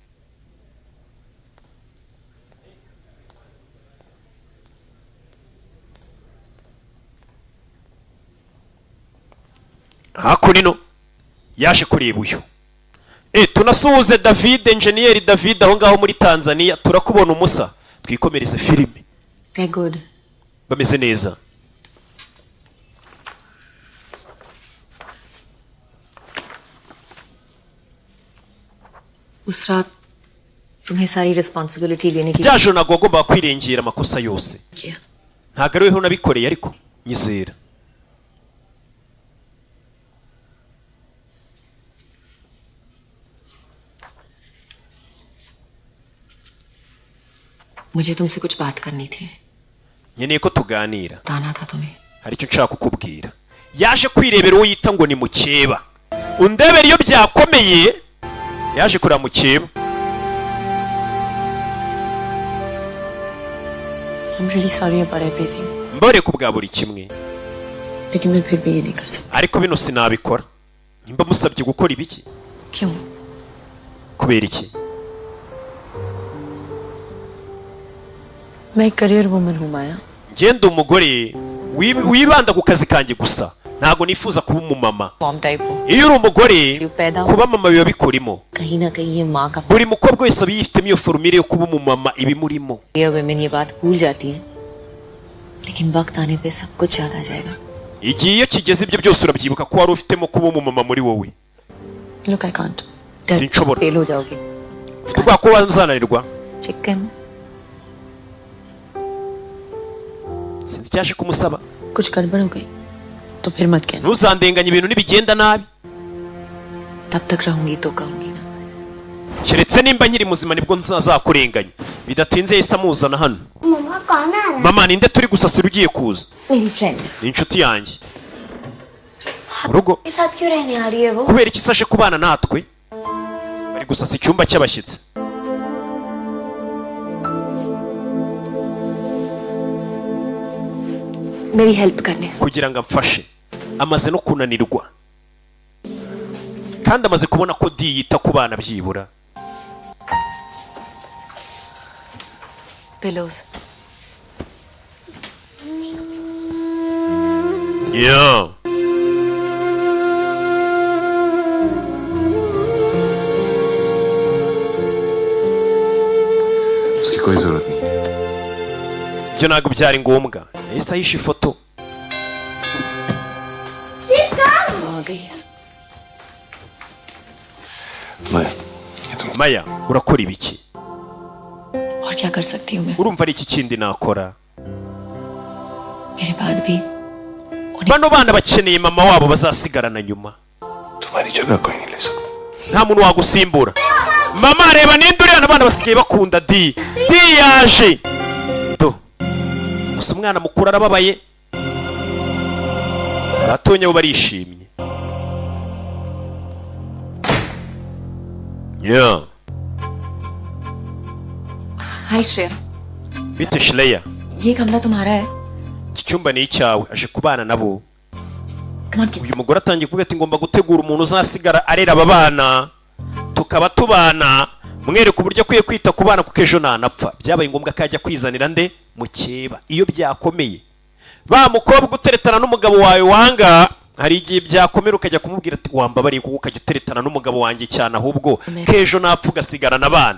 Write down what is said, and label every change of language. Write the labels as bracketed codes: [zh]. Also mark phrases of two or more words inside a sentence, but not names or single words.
[rw] hakurino yaje kureba uyu tunasuhuze David engineer David aho ngaho muri Tanzania turakubona umusa twikomereze filime [en] They're good. [rw] bameze neza [hi] उस रात तुम्हें सारी रिस्पांसिबिलिटी लेने की [rw] byaje ntabwo wagombaga kwirengera amakosa yose ntabwo ari weho nabikoreye ariko nyizera [hi] मुझे तुमसे कुछ बात करनी थी [rw] nkeneye ko tuganira [hi] बताना था तुम्हें [rw] hari icyo nshaka kukubwira yaje kwirebera uwo yita ngo ni mukeba undebera iyo byakomeye yaje kureba mukeba [en] I'm really sorry about everything. [rw] mbore ku bwa buri kimwe [hi] लेकिन मैं फिर भी ये नहीं कर सकता [rw] ariko bino sinabikora nimba musabye gukora ibiki [hi] क्यों [rw] kubera iki [hi] मैं एक [en] career woman [hi] हूँ माया [rw] ngende umugore wibanda ku kazi kanjye gusa ntago nifuza kuba umumama [en] mom type हूँ [rw] iyo uri umugore kuba mama biba bikurimo [hi] कहीं ना कहीं ये माँ का [rw] buri mukobwa wese aba yifitemo iyo formire yo kuba umumama ibimurimo [hi] ये women ये बात भूल जाती है लेकिन वक्त आने पे सब कुछ याद आ जाएगा [rw] igihe iyo kigeze ibyo byose urabyibuka ko wari ufitemo kuba umumama muri wowe [en] Look, I can't. [rw] sinshobora [hi] फेल हो जाओगे [rw] ufite ubwoba ko wanzananirwa [hi] चिकन [rw] sinzi icyaje kumusaba [hi] कुछ गड़बड़ हो गई तो फिर मत कहना [rw] ntuzandenganye ibintu nibigenda nabi [hi] तब तक रहूंगी तो कहूंगी ना [rw] keretse nimba nkiri muzima nibwo nzazakurenganya bidatinze yahise amuzana hano [hi] मम्मा कौन आ रहा है [rw] mama ninde turi gusasira ugiye kuza [hi] मेरी फ्रेंड [rw] ni inshuti yanjye mu rugo [hi] के साथ क्यों रहने आ रही है वो [rw] kubera iki isaje kubana natwe bari gusasa icyumba cy'abashyitsi [hi] मेरी हेल्प करने [rw] kugira ngo amfashe amaze no kunanirwa kandi amaze kubona ko di yita ku bana byibura [hi] पिलोज yeah. उसकी कोई जरूरत नहीं [rw] byo ntabwo byari ngombwa yahise ahisha ifoto [hi] आ गई मैं ये तुम [rw] maya urakora ibiki [hi] और क्या कर सकती हूँ मैं [rw] urumva ari iki kindi nakora [hi] मेरे बाद भी [rw] bano bana bakeneye mama wabo bazasigarana nyuma [hi] तुम्हारी जगह कोई नहीं ले सकता [rw] nta muntu wagusimbura mama reba ninde uriya abana basigaye bakunda di yaje do gusa umwana mukuru arababaye abatonya bo barishimye yeah. [hi] हाय श्रेया [rw] bite Shreya [hi] ये कमरा तुम्हारा है [rw] iki cyumba ni icyawe aje kubana nabo [en] Come on, kids. [rw] uyu mugore atangiye kuvuga ati ngomba gutegura umuntu uzasigara arera aba bana tukaba tubana mwereka uburyo akwiye kwita ku bana kuko ejo nanapfa byabaye ngombwa ko ajya kwizanira nde mukeba iyo byakomeye ba mukobwa uteretana n'umugabo wawe wanga hari igihe byakomera ukajya kumubwira ati wambabariye kuko ukajya uteretana n'umugabo wanjye cyane ahubwo k'ejo napfa ugasigarana abana